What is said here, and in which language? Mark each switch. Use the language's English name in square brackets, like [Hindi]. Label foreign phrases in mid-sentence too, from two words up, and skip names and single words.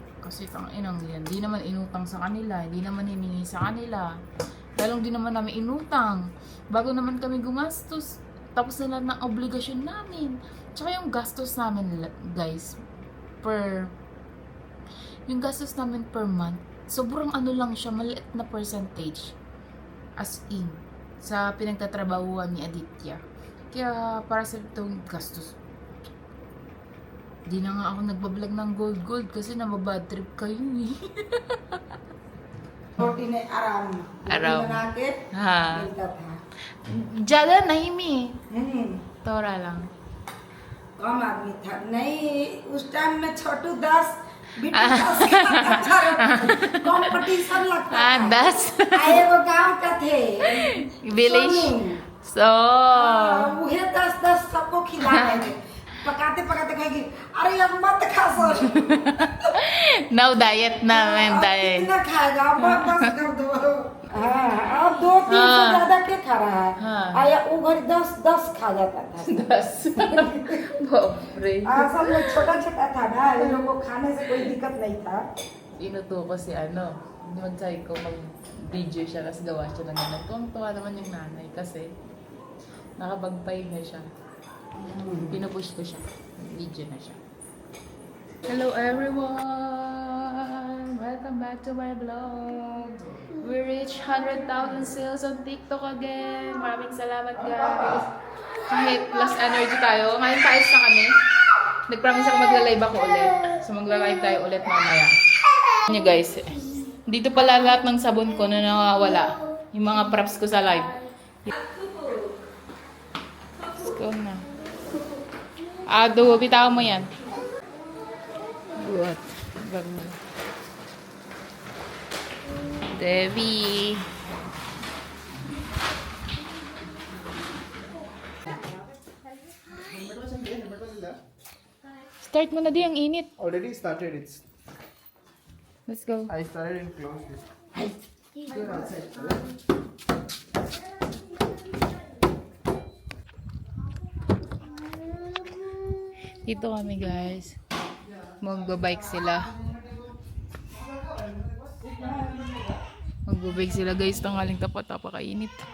[Filipino] Kasi inang yan, di naman inutang sa kanila, di naman hiningi sa kanila. Lalong di naman namin inutang. Bago naman kami gumastos, tapos na lahat ng obligasyon namin. Tsaka yung gastos namin, guys, yung gastos namin [English] per month, [Filipino] sobrang ano lang siya, maliit na percentage. [English] As in, [Filipino] sa pinagtatrabahuan ni Aditya. Kaya para sa itong gastos, di na nga ako nagbablog ng gold kasi nababad trip kayo eh. [Hindi] रोटी ने आराम आराम। बना के हाँ। मिलता था। ज्यादा नहीं मी, थोड़ा lang. कम आदमी था नहीं, उस टाइम में छोटू 10 बिट्टू 10 कंपटीशन लगता था। 10 आए वो गांव का थे village. सोनू। So, उहे 10 सबको खिला रहे थे। पकाते कहेगी अरे अब मत खा सर। [English] now diet na, diet. [Hindi] कितना खाएगा अब बस कर दो। हाँ अब 2-3 से ज्यादा क्या खा रहा है। हाँ। आया वो घर 10 खा जाता था। 10. Pobre. सब लोग छोटा था ना, इन लोगों को खाने से कोई दिक्कत नहीं था। [Filipino] Inuto ko si mag-try ko mag-video siya kasi gawa siya ng ganun. Tuwang-tuwa naman yung nanay kasi nakapagpahinga siya. Pinupush ko siya. Video na siya. [English] Hello everyone! Welcome back to my vlog. We reached 100,000 sales on TikTok again. [Filipino] Maraming salamat guys. Kahit [English] plus energy [Filipino] tayo. Ngayon paayos na kami. Nag-promise ako magla-live ako ulit. So magla-live tayo ulit mamaya. Nyo guys, Dito pala lahat ng sabon ko na nawawala. Yung mga props ko sa live. [English] Let's go [Filipino] na. Ado, bitawan mo yan. Good. Bag mo. Debbie. Start mo na di, ang init. [English] Already started. It's. Let's go. I started and closed it. Good outside. [Filipino] Dito kami guys. Magbabike sila. Magbabike sila guys. Tanghaling tapat. Napakainit.